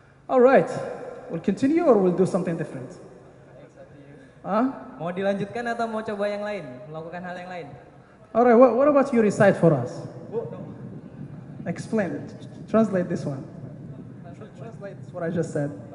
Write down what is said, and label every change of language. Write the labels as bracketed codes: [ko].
[en] All right, we'll continue or we'll do something different? [id] Mau dilanjutkan atau mau coba yang lain, melakukan hal yang lain? [en] All right, what about you recite for us? Explain it. Translate this one. Translate what I just said.